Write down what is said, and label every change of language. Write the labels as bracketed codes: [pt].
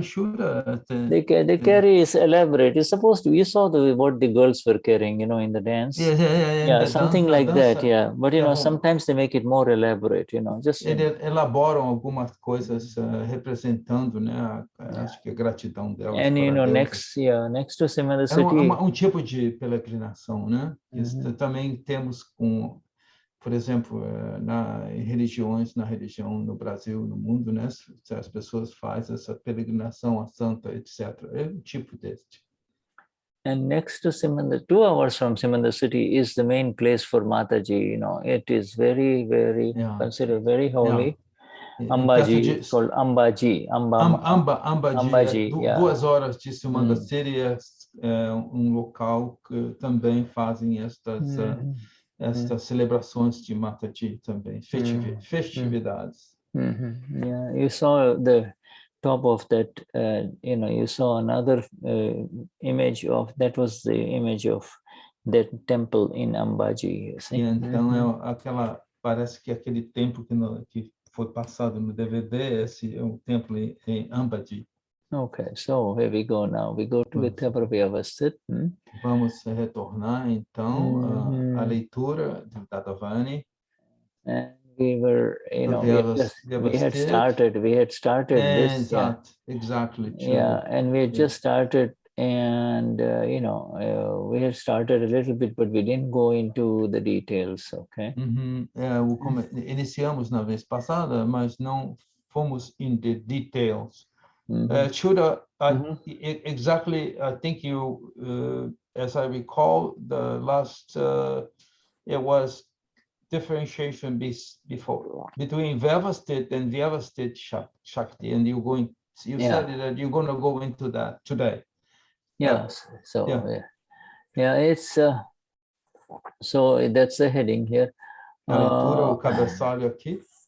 [en] They carry is elaborate. It's supposed to. You saw what the girls were carrying, you know, in the dance. Yeah, something like that. Yeah, but you know, sometimes they make it more elaborate. You know, just. [pt] Elaboram algumas coisas representando, né, acho que a gratidão delas. [en] And you know, next to Simha city. [pt] Tipo de peregrinação, né? Isso também temos com. Por exemplo, na religião no Brasil, no mundo, né, as pessoas fazem essa peregrinação a santa, etc. É tipo deste. [en] And next to Simha, 2 hours from Simha city is the main place for Mataji. You know, it is very, very considered very holy. Ambaji, called Ambaji. Ambaji. [pt] 2 horas de Simha city é local que também fazem estas celebrações de Mataji também, festividades. [en] Yeah, you saw the top of that, you know, you saw another image of, that was the image of that temple in Ambaji. You see? [pt] Então, parece que aquele templo que foi passado no DVD, esse é um templo em Ambaji. [en] Okay, so here we go now. We go to Vyavasthit. [pt] Vamos retornar então à leitura do Dadavani. [en] And we were, you know, we had started this. Exactly. Yeah, and we had just started, and you know, we had started a little bit, but we didn't go into the details. Okay. [pt] Iniciamos na vez passada, mas não fomos [en] in the details. Shuddha, exactly, I think you, as I recall, the last, it was differentiation before between Vyavasthit and Vyavasthit Shakti, and you said that you're going to go into that today. Yes, it's, so that's the heading here. [pt] A leitura, o cabeçalho aqui.